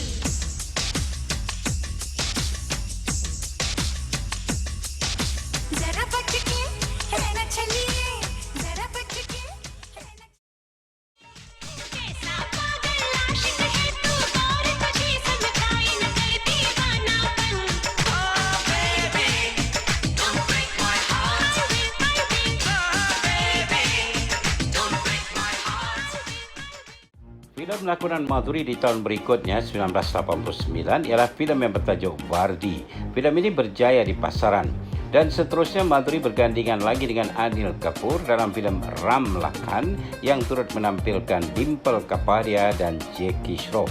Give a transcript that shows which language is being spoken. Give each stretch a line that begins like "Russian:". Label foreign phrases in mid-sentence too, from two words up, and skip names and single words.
Hindi: जरा बच के रहना चलिए, जरा बच के रहना। कैसा पागल आशिक है तू, और तुझे समझाई न कर दीवानापन।
English: Oh baby, don't break my heart.
Malay: Filem lakonan Madhuri di tahun berikutnya 1989 ialah filem yang bertajuk Vardi. Filem ini berjaya di pasaran dan seterusnya Madhuri bergandingan lagi dengan Anil Kapoor dalam filem Ram Lakhan yang turut menampilkan Dimple Kapadia dan Jackie Shroff.